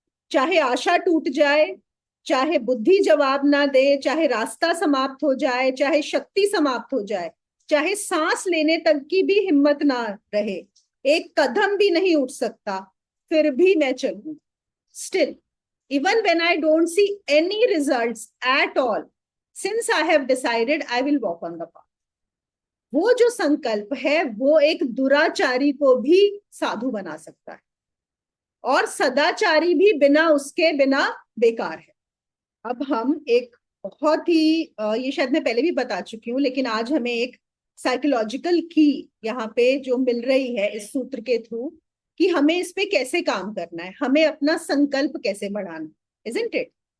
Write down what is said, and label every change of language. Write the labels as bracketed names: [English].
[Hindi] चाहे आशा टूट जाए, चाहे बुद्धि जवाब ना दे, चाहे रास्ता समाप्त हो जाए, चाहे शक्ति समाप्त हो जाए, चाहे सांस लेने तक की भी हिम्मत ना रहे, एक कदम भी नहीं उठ सकता, फिर भी मैं चलूंगा। [English] Still, even when I don't see any results at all, since I have decided I will walk on the path। [Hindi] वो जो संकल्प है वो एक दुराचारी को भी साधु बना सकता है, और सदाचारी भी बिना उसके बिना बेकार है। अब हम एक बहुत ही ये शायद मैं पहले भी बता चुकी हूँ, लेकिन आज हमें एक साइकोलॉजिकल की यहाँ पे जो मिल रही है इस सूत्र के थ्रू, कि हमें इस पे कैसे काम करना है, हमें अपना संकल्प कैसे बढ़ाना, [English] Isn't it.